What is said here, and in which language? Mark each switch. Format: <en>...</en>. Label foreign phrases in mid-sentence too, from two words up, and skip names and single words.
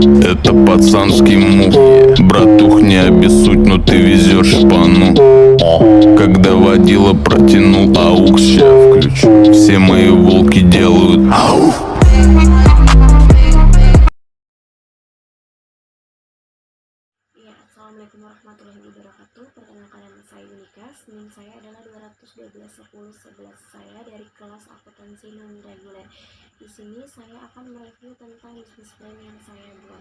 <ru>это пацанский мув. Братух, не обессудь, но ты везешь шпану. Когда водила протянул аукс, ща включу. Все мои волки делают ауф.</ru> <id>Ya,</id> <ar>السلام عليكم ورحمة الله وبركاته.</ar> <id>Perkenalkan, nama saya Yunika. NIM saya adalah 212 10 11 saya dari kelas akuntansi non reguler. Di sini saya akan mereview tentang bisnis plan yang saya buat.</id>